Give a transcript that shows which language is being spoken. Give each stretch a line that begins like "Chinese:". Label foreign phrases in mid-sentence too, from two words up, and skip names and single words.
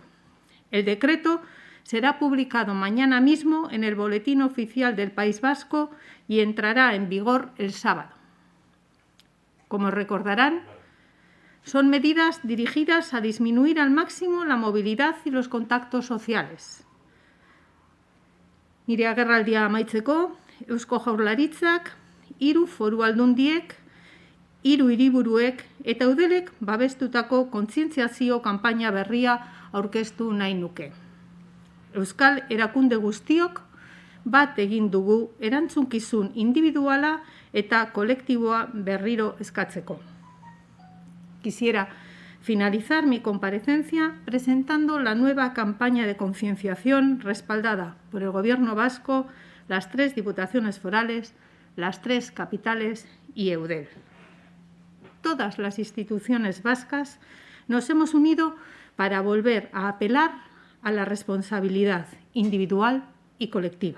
Spanish: El decreto será publicado mañana mismo en el Boletín Oficial del País Vasco y entrará en vigor el sábado. Como recordarán, son medidas dirigidas a disminuir al máximo la movilidad y los contactos sociales.
Basque: Nire agerraldia amaitzeko, Eusko Jaurlaritzak, 3 foru aldundiek, 3 hiriburuek eta eudelek babestutako kontzientziazio kanpaina berria aurkeztu nahi nuke. Euskal erakunde guztiok bat egin dugu erantzunkizun individuala eta kolektiboa berriro eskatzeko.
Spanish: Quisiera finalizar mi comparecencia presentando la nueva campaña de concienciación respaldada por el Gobierno vasco, las 3 diputaciones forales, las 3 capitales y Eudel. Todas las instituciones vascas nos hemos unido para volver a apelar a la responsabilidad individual y colectiva.